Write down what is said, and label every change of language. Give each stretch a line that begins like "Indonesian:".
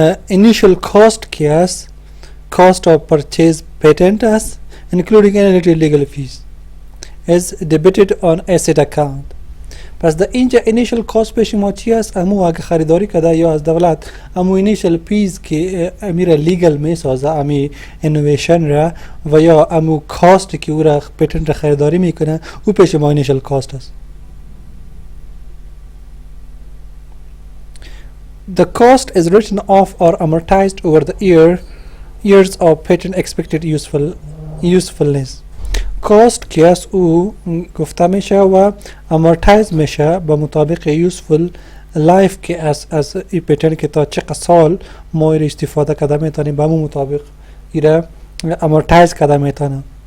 Persian: initial cost که است
English: cost of purchase patent است including any legal fees is debited on asset account
Persian: پس در اینجا initial cost به شما چی است؟ امو اگه خریداری کده یا از دولت امو initial fees که امیر لیگل می سازه امی innovation را و یا امو cost که او را پیتنت را خریداری میکنه او به شما initial cost است.
English: The cost is written off or amortized over the years of patent expected usefulness.
Persian: کاست که از او گفته میشه و امورتایز میشه به مطابق یوزفول لایف که از این پیتنت که تا چقدر سال ما ایره استفاده کرده میتونیم به همون مطابق ایره امورتایز کرده میتونیم.